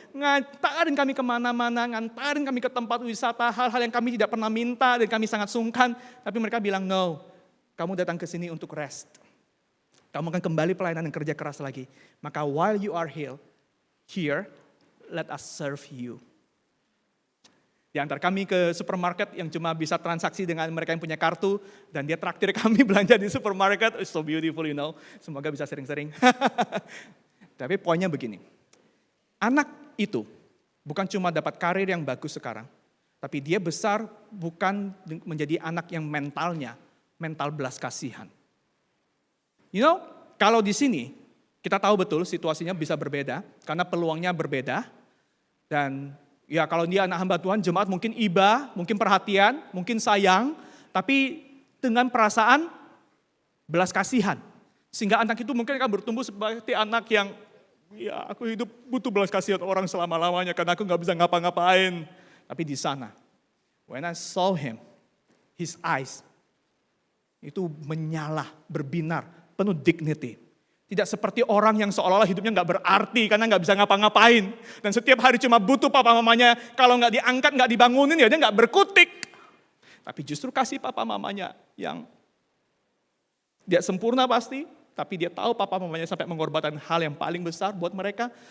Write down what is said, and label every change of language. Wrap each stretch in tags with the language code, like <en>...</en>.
<id>Ngantarin kami kemana-mana, ngantarin kami ke tempat wisata, hal-hal yang kami tidak pernah minta dan kami sangat sungkan. Tapi mereka bilang, "No, kamu datang ke sini untuk rest. Kamu akan kembali pelayanan dan kerja keras lagi.</id> <en>Maka while you are here, let us serve you."</en> <id>Diantar kami ke supermarket yang cuma bisa transaksi dengan mereka yang punya kartu. Dan dia traktir kami belanja di supermarket.</id> <en>It's so beautiful,</en> <id>Semoga bisa sering-sering. Tapi poinnya begini. Anak itu bukan cuma dapat karir yang bagus sekarang. Tapi dia besar bukan menjadi anak yang mental belas kasihan. Kalau di sini kita tahu betul situasinya bisa berbeda. Karena peluangnya berbeda. Dan ya kalau dia anak hamba Tuhan, jemaat mungkin iba, mungkin perhatian, mungkin sayang, tapi dengan perasaan belas kasihan. Sehingga anak itu mungkin akan bertumbuh seperti anak yang, ya aku hidup butuh belas kasihan orang selama-lamanya karena aku gak bisa ngapa-ngapain. Tapi di sana,</id> <en>when I saw him, his eyes</en> <id>itu menyala, berbinar, penuh dignity. Tidak seperti orang yang seolah-olah hidupnya gak berarti karena gak bisa ngapa-ngapain. Dan setiap hari cuma butuh papa mamanya, kalau gak diangkat, gak dibangunin ya dia gak berkutik. Tapi justru kasih papa mamanya yang dia sempurna pasti, tapi dia tahu papa mamanya sampai mengorbankan hal yang paling besar buat mereka.</id>